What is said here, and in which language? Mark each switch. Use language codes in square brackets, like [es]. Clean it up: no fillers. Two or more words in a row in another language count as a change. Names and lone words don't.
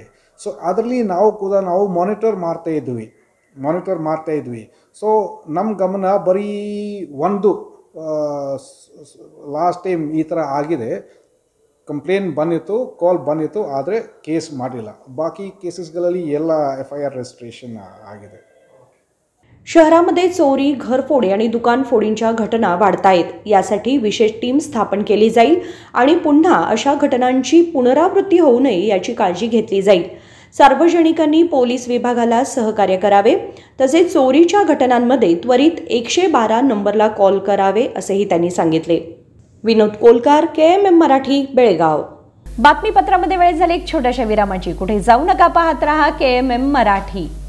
[kn] ಸೊ ಅದರಲ್ಲಿ ನಾವು ಕೂಡ ನಾವು ಮಾನಿಟರ್ ಮಾಡ್ತಾ ಇದ್ವಿ. ಸೊ ನಮ್ಮ ಗಮನ ಬರೀ ಒಂದು ಲಾಸ್ಟ್ ಟೈಮ್ ಈ ಥರ ಆಗಿದೆ, ಕಂಪ್ಲೇಂಟ್ ಬಂದಿತ್ತು, ಕಾಲ್ ಬಂದಿತ್ತು, ಆದರೆ ಕೇಸ್ ಮಾಡಿಲ್ಲ. ಬಾಕಿ ಕೇಸಸ್ಗಳಲ್ಲಿ ಎಲ್ಲ FIR रजिस्ट्रेशन आಗಿದೆ. [mr] शहरामध्ये चोरी, घरफोडी आणि दुकानफोडींच्या घटना वाढतायत. यासाठी विशेष टीम स्थापन केली जाईल आणि पुन्हा अशा घटनांची पुनरावृत्ती होऊ नये याची काळजी घेतली जाईल. सार्वजनिकांनी पोलीस विभागाला सहकार्य करावे, तसेच चोरीच्या घटनांमध्ये त्वरित 112 नंबरला कॉल करावे असेही त्यांनी सांगितले. विनोद कोलकार, KMM मराठी, बेळगाव. बातमीपत्रामध्ये वेळ झाली एक छोट्याशा विरामाची. कुठे जाऊ नका, पाहत रहा KMM मराठी.